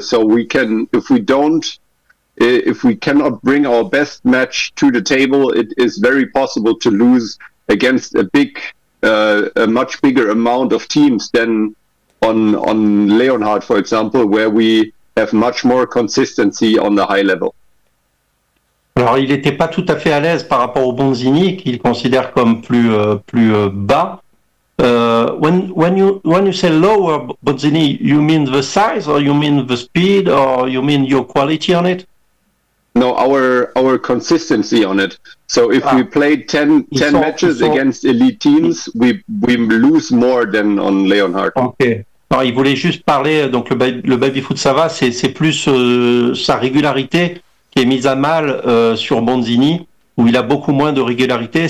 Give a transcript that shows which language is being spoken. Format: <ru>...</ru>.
<en>So we can, if we cannot bring our best match to the table, it is very possible to lose against a much bigger amount of teams than on Leonhard, for example, where we have much more consistency on the high level.</en> <fr>Alors, il n'était pas tout à fait à l'aise par rapport au Bonzini, qu'il considère comme plus bas.</fr> <en>When you say lower Bonzini, you mean the size, or you mean the speed, or you mean your quality on it? No, our consistency on it. So if we play 10 matches against elite teams, we lose more than on Leonhard. Okay.</en> <fr>Alors, il voulait juste parler, donc le BabyFoot ça va, c'est plus sa régularité qui est mise à mal sur Bonzini, où il a beaucoup moins de régularité.</fr>